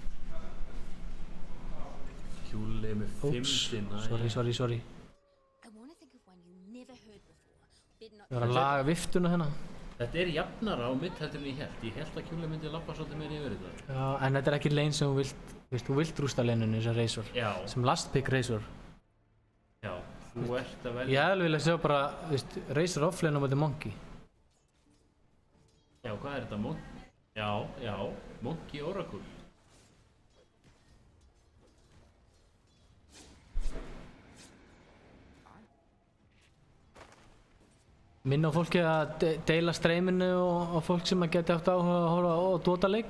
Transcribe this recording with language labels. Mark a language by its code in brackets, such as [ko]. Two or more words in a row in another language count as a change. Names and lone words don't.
[is] Kjúli með 5. Sorry. Ég var að laga viftuna hérna. Þetta er jafnara á mitt heldur en ég held. Ég held að Kjúli myndi lappa svolítið meira yfir þetta. Já, en þetta er ekki lane sem þú vilt rústa laneinu sem Razor. Já. Sem [en] last pick [is] Razor. Já, þú ert að velja. Ég hefði viljað sjá bara, Razor offlane á móti Monkey. Já, hvað er þetta? Já, Monkey Oracle. Minna á fólki að deila streyminu og fólk sem að geti átt áhuga að horfa á Dota-leik.